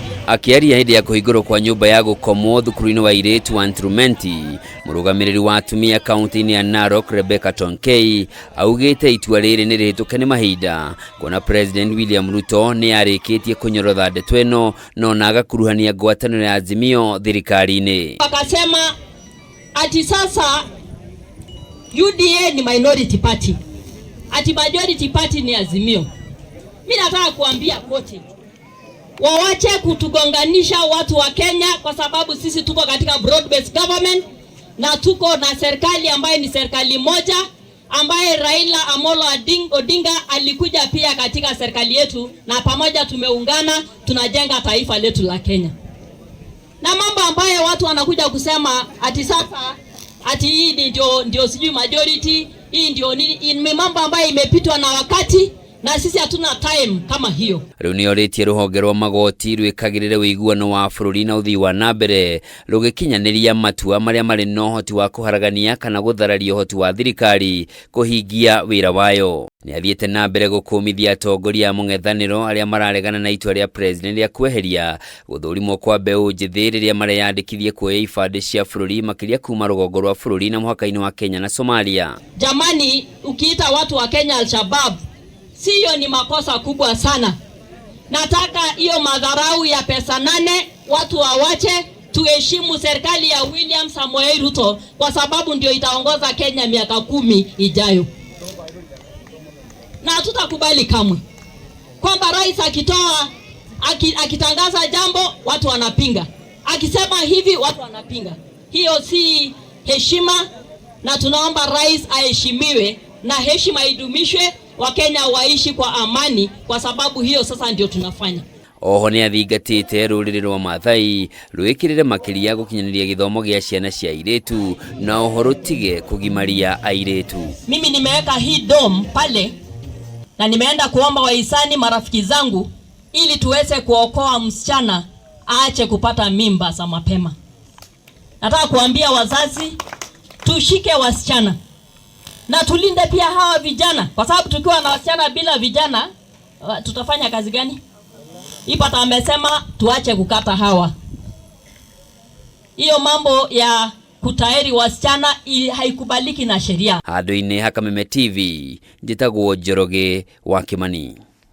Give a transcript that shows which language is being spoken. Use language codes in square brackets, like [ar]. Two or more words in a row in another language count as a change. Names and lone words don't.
[ki] Akiaria hindi ya kuhingũrwo kwa nyumba ya gũkomwo thukuru-inĩ wa airĩtu wa Ntrumenti, mũrũgamĩrĩri wa atumia kaunti-inĩ ya Narok Rebecca Tonkei augĩte itua rĩrĩ nĩ rĩhĩtũke nĩ mahinda, kuona President William Ruto nĩ arĩkĩtie kũnyorotha ndeto ĩno no na agakuruhania ngwatanĩro ya Azimio thirikari-inĩ. [sw] Akasema ati sasa UDA ni [en] minority party, [sw] ati [en] majority party [sw] ni Azimio. Mimi nataka kuambia wote wawache kutugonganisha watu wa Kenya, kwa sababu sisi tuko katika [en] broad based government [sw] na tuko na serikali ambayo ni serikali moja, ambaye Raila Amolo Odinga alikuja pia katika serikali yetu, na pamoja tumeungana tunajenga taifa letu la Kenya. Na mambo ambayo watu wanakuja kusema ati sasa ati hii ndio sijui majority, hii ndio ni mambo ambayo imepitwa na wakati, na sisi hatuna time kama hiyo. [ki] Riu ni oritie ruhonge rwa magoti rwikagirire wiguano wa bururi na uthii wa nambere rugikinyaniria matua maria mari na uhoti wa kuharagania kana guthararia uhoti wa thirikari kuhingia wira wayo. Ni athiete na mbere gukumithia atongoria a mung'ethaniro aria mararegana na itua ria president ria kweheria guthurimwo kwa mbeu njithi riria mareyandikithie kuoya ibande cia bururi makiria kuma rugongo rwa bururi na muhaka-ini wa Kenya na Somalia. [sw] Jamani, ukiita watu wa Kenya Al-Shabaab, siyo ni makosa kubwa sana. Nataka hiyo madharau ya pesa 8 watu wawache, tuheshimu serikali ya William Samoei Ruto, kwa sababu ndio itaongoza Kenya miaka 10 ijayo. Na tutakubali kamwe kwamba rais akitangaza jambo watu wanapinga, akisema hivi watu wanapinga. Hiyo si heshima, na tunaomba rais aheshimiwe na heshima idumishwe, Wakenya waishi kwa amani, kwa sababu hiyo sasa ndio tunafanya. [ki] Oho ni athingatite ruriri rwa Maathai rwikirire makiria gukinyaniria githomo gia ciana cia airĩtu na oho rutige kugimaria airĩtu. [sw] Mimi nimeweka hii dome pale na nimeenda kuomba wahisani marafiki zangu ili tuweze kuokoa msichana aache kupata mimba za mapema. Nataka kuambia wazazi tushike wasichana na tulinde pia hawa vijana, kwa sababu tukiwa na wasichana bila vijana tutafanya kazi gani? Ipata amesema tuache kukata hawa. Hiyo mambo ya kutairi wasichana haikubaliki na sheria. [ki] Handũ-inĩ ha Kameme TV, njĩtagwo Njoroge wa Kimani.